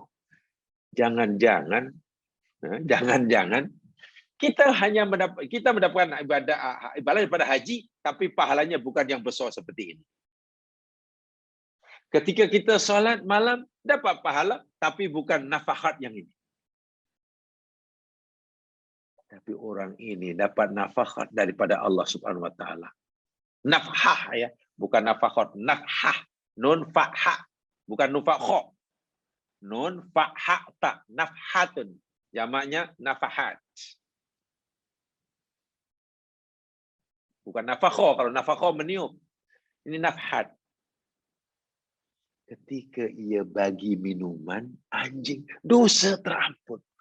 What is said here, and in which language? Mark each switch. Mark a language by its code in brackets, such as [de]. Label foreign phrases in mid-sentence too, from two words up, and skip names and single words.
[ms] Jangan-jangan kita hanya mendapatkan ibadah daripada haji, tapi pahalanya bukan yang besar seperti ini. Ketika kita solat malam, dapat pahala, tapi bukan nafahat yang ini. Tapi orang ini dapat nafahat daripada Allah [ar] سبحانه وتعالى. [ms] Nafhah ya, bukan nafahat, nafhah, nun fa'ha, bukan nun fa'kha. Nun fa'ha ta, nafhatun. Jamaknya nafahat. Bukan nafakho, kalau nafakho meniup. Ini nafhat. Ketika ia bagi minuman anjing, dosa terampun.